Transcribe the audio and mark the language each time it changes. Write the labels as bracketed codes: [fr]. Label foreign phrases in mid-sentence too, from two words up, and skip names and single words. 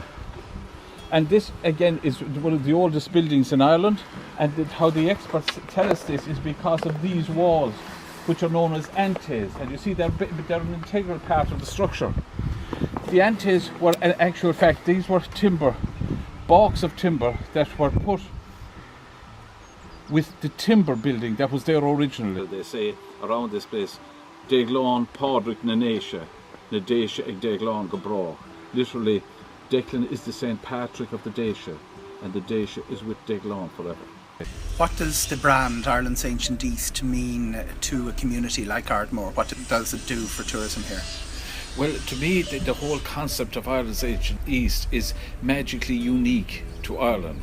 [en] And this again is one of the oldest buildings in Ireland, and how the experts tell us this is because of these walls, which are known as antes, and you see they're an integral part of the structure. The antes were, in actual fact, these were timber, baulks of timber that were put with the timber building that was there originally. They say around this place, [ga] Declan Pádraig na Naoise, na Déise ag Declan go brá. [en] Literally, Declan is the St. Patrick of the Déise, and the Déise is with Declan forever. What does the brand Ireland's Ancient East mean to a community like Ardmore? What does it do for tourism here? Well, to me, the whole concept of Ireland's Ancient East is magically unique to Ireland.